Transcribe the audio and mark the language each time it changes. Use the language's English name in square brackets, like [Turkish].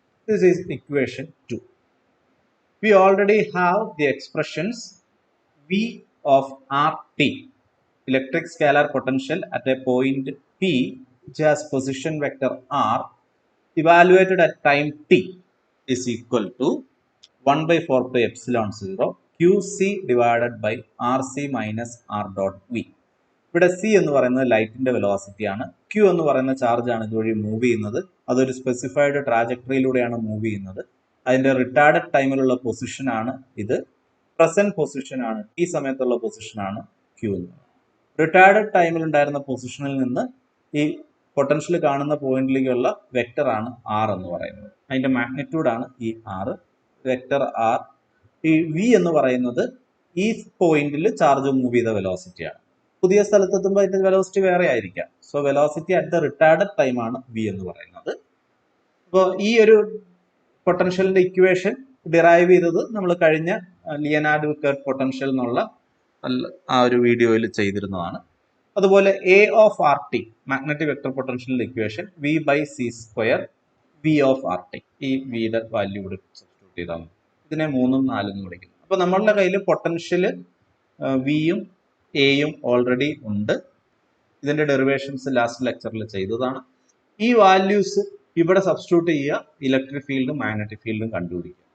[English] This is equation 2. We already have the expressions V of RT, electric scalar potential at a point P which has position vector R, evaluated at time T, is equal to 1/4π∈0 QC divided by RC minus R dot V. [Malayalam] ഇവിടെ C എന്ന് പറയുന്നത് ലൈറ്റിന്റെ velocity ആണ്. Q എന്ന് പറയുന്ന charge ആണ് ഇതുവഴി move ചെയ്യുന്നത്. അതൊരു സ്പെസിഫൈഡ് ട്രാജക്ടറിയിലൂടെയാണ് മൂവ് ചെയ്യുന്നത്. അതിന്റെ റിട്ടാർഡഡ് ടൈമിലുള്ള പൊസിഷൻ ആണ് ഇത്. പ്രസന്റ് പൊസിഷൻ ആണ്, ഈ സമയത്തുള്ള പൊസിഷൻ ആണ് Q എന്ന്. റിട്ടാർഡഡ് ടൈമിൽ ഉണ്ടായിരുന്ന പൊസിഷനിൽ നിന്ന് ഈ പൊട്ടൻഷ്യൽ കാണുന്ന പോയിന്റിലേക്കുള്ള വെക്ടർ ആണ് R എന്ന് പറയുന്നത്. അതിന്റെ മാഗ്നിറ്റ്യൂഡ് ആണ് ഈ R. Vector R. ഈ V എന്ന് പറയുന്നത് ഈ പോയിന്റിൽ ചാർജ് മൂവ് ചെയ്ത വെലോസിറ്റി ആണ്. പുതിയ സ്ഥലത്തെത്തുമ്പോൾ അതിന്റെ വെലോസിറ്റി വേറെ ആയിരിക്കാം. [English] so velocity at the retarded time [Malayalam] ആണ് V എന്ന് പറയുന്നത്. അപ്പോൾ ഈ ഒരു പൊട്ടൻഷ്യലിന്റെ ഇക്വേഷൻ ഡിറൈവ് ചെയ്തത് നമ്മൾ കഴിഞ്ഞ ലിയനാർഡ് വിക്കർട്ട് പൊട്ടൻഷ്യൽ എന്നുള്ള ആ ഒരു വീഡിയോയിൽ ചെയ്തിരുന്നതാണ്. അതുപോലെ A of RT magnetic vector പൊട്ടൻഷ്യലിന്റെ equation V/c² V of RT. ഈ വിയുടെ വാല്യൂ ഇവിടെ സബ്സ്റ്റിറ്റ്യൂട്ട് ചെയ്താൽ മതി. ഇതിനെ 3ഉം 4ഉം എന്ന് വിളിക്കുന്നു. അപ്പൊ നമ്മളുടെ കയ്യിൽ പൊട്ടൻഷ്യൽ വിയും എയും ഓൾറെഡി ഉണ്ട്. ഇതിന്റെ ഡെറിവേഷൻസ് ലാസ്റ്റ് ലെക്ചറിൽ ചെയ്തതാണ്. ഈ വാല്യൂസ് ഇവിടെ സബ്സ്റ്റിറ്റ്യൂട്ട് ചെയ്യുക, ഇലക്ട്രിക് ഫീൽഡും മാഗ്നറ്റിക് ഫീൽഡും കണ്ടുപിടിക്കുക.